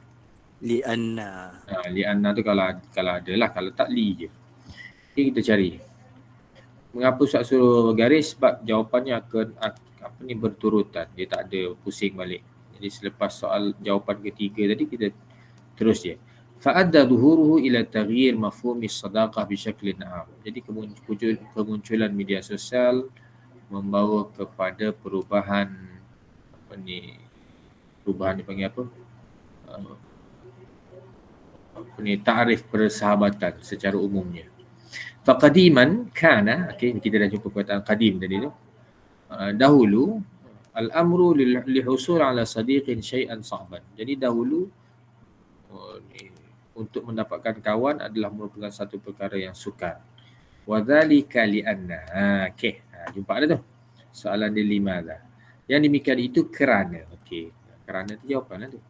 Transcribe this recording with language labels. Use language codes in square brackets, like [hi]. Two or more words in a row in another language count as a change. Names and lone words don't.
[ar] لأن. [ms] Li'anna tu kalau ada lah, kalau tak li je. Jadi kita cari. Mengapa Ustaz suruh garis? Sebab jawapannya akan berturutan. Dia tak ada pusing balik. Jadi selepas soal jawapan ketiga tadi kita terus je. [ar] فأدى ظهوره إلى تغيير مفهوم الصداقة بشكل عام. [ms] Jadi kemunculan media sosial membawa kepada perubahan perubahan dipanggil apa? Ta'rif persahabatan secara umumnya. [ar] فقديما كان, [ms] okey, kita dah jumpa perkataan qadim tadi tu. [ar] Dahulu الأمر للحصول على صديق شيئا صعبا. [ms] Jadi dahulu untuk mendapatkan kawan adalah merupakan satu perkara yang sukar. [ar] وذلك لأن. [ms] Okey, jumpa ada tu. Soalan dia limadha. Yang demikian itu kerana. Okey, kerana tu jawapanlah tu.